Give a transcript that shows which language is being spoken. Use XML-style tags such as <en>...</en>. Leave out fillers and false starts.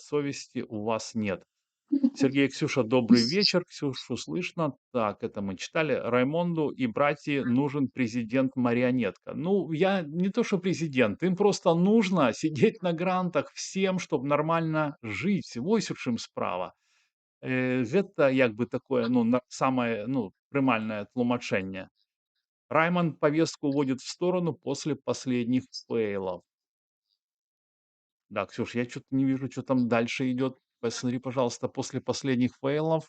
<ru>Совести у вас нет. Сергей и Ксюша, добрый вечер. Ксюшу слышно. Так, это мы читали. Раймонду и братья нужен президент-марионетка. Ну, я не то, что президент. Им просто нужно сидеть на грантах всем, чтобы нормально жить.</ru> <be>Вось у чым справа. Гэта як бы такое, ну, самое, ну, прымальнае тлумачэнне.</be> <ru>Раймонд повестку уводит в сторону после последних фейлов. Да, Ксюш, я что-то не вижу, что там дальше идет. Посмотри, пожалуйста, после последних фейлов.</ru>